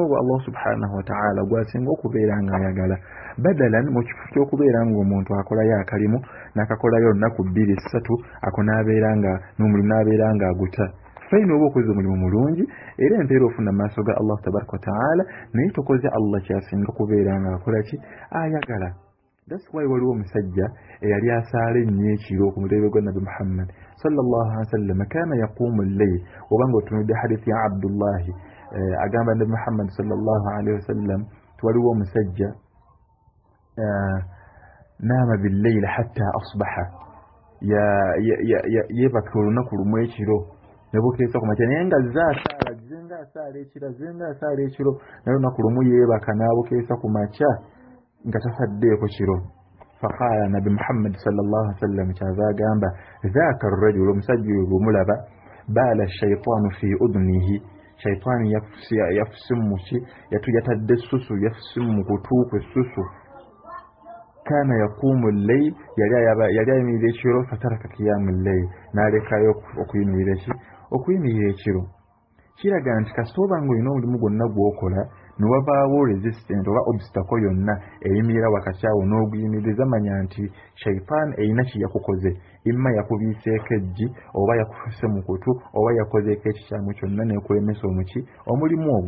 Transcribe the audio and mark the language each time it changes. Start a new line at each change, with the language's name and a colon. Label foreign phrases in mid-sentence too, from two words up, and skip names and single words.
Ganda: ogwo
Arabic: الله سبحانه وتعالى
Ganda: gwasinga okubeera nga ayagala badalan mu kifo ky'okubeera ng'omuntu akolayo akalimu n'akakolayo olunaku 2-3 ako n'abeera nga n'omulimu n'abeera nga aguta faina oba okoze omulimu mulungi era empeera ofuna maaso ga
Arabic: الله تبارك وتعالى
Ganda: naye tokoze Allah kyasinga kubeera nga akola ki ayagala.
English: That's why
Ganda: waliwo omusajja eyali asaala ennyo ekiro ku mulembe gwa Nabi Muhammad
Arabic: صلى الله عليه وسلم كان يقوم الليل
Ganda: obanga otunudde hadithi ya Abdullahi agamba Nabi Muhammad
Arabic: صلى الله عليه وسلم
Ganda: waliwo omusajja
Arabic: نام بالليل حتى أصبح
Ganda: yebaka olunaku lumu ekiro ne bukeesa ku makya naye nga zenga asaala ekiro naye olunaku lumu yeebaka n'abukeesa ku makya nga tasaddeeko kiro.
Arabic: فقال النبي محمد صلى الله عليه وسلم
Ganda: kyava agamba
Arabic: ذاك الرجل
Ganda: omusajja oyo bw'omulaba
Arabic: بال الشيطان في أذنه
Ganda: shaytaani yafusimuki yatadde essusu yafusimu mu kutuukwa essusu
Arabic: كان يقوم الليل
Ganda: yali ayimirira ekiro
Arabic: فترك قيام الليل
Ganda: n'alekayo okuyimirira ekiro. Kiraga nti kasita obanga olina omulimu gwonna gw'okola ne wabaawo resistant oba obstacle yonna eyimirira wakati awo n'oguyimiriza manya nti shaytan erina kye yakukoze imma yakubiiseeko eggi oba yakufuse mu kutu oba yakozeeko ekikyamu kyonna n'ekulemesa omulimu ogwo.